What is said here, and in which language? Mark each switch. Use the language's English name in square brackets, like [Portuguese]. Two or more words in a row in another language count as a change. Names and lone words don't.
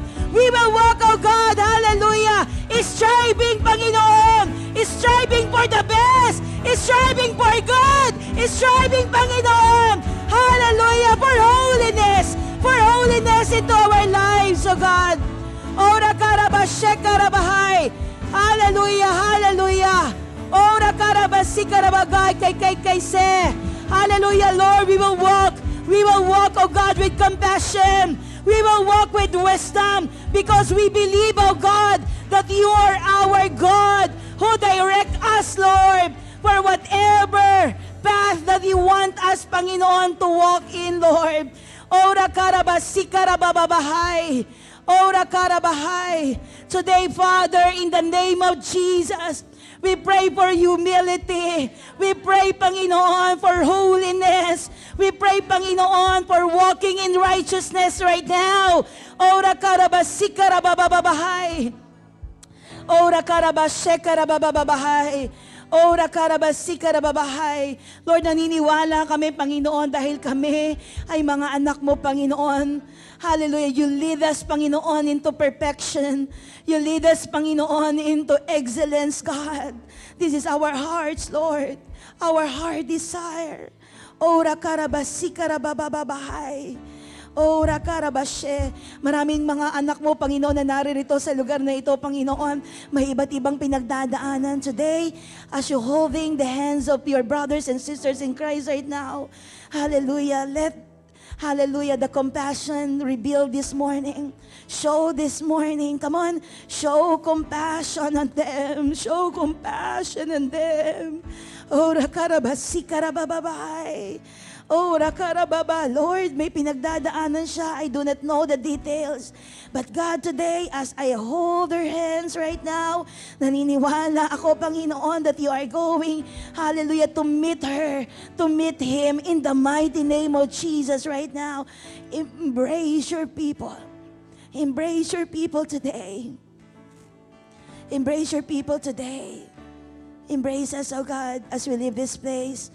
[English] We will walk, oh God, hallelujah, striving, Panginoon, striving for the best, striving for good, striving, Panginoon, hallelujah, for holiness into our lives, oh God. Ora karabashekarabahay. Hallelujah, hallelujah. Ora karabasikarabagay kay se. Hallelujah, Lord, we will walk, oh God, with compassion. We will walk with wisdom because we believe, oh God, that you are our God who direct us, Lord, for whatever path that you want us, Panginoon, to walk in, Lord. Ora karabasikarabababay. Ora karabahay. Today, Father, in the name of Jesus, we pray for humility. We pray, Panginoon, for holiness. We pray, Panginoon, for walking in righteousness right now. Ora karabasikarabababay. Ora karabashekarabababahay. Ora karabasikarababay. [Filipino] Lord, naniniwala kami, Panginoon, dahil kami ay mga anak mo, Panginoon. [English] Hallelujah. You lead us, Panginoon, into perfection. You lead us, Panginoon, into excellence, God. This is our hearts, Lord. Our heart desire. Ora karabasikarabababay. Ora karabashe. [Filipino] Maraming mga anak mo, Panginoon, na naririto sa lugar na ito, Panginoon. May iba't ibang pinagdadaanan [English] today as you holding the hands of your brothers and sisters in Christ right now. Hallelujah. Hallelujah, the compassion revealed this morning. Show this morning. Come on, show compassion on them. Show compassion on them. Ora karabasikarababay. Ora karababa. [Filipino] Lord, may pinagdadaanan siya. [English] I do not know the details. But God, today, as I hold her hands right now, [Filipino] naniniwala ako, Panginoon, [English] that you are going, hallelujah, to meet her, to meet him in the mighty name of Jesus right now. Embrace your people. Embrace your people today. Embrace your people today. Embrace us, oh God, as we leave this place.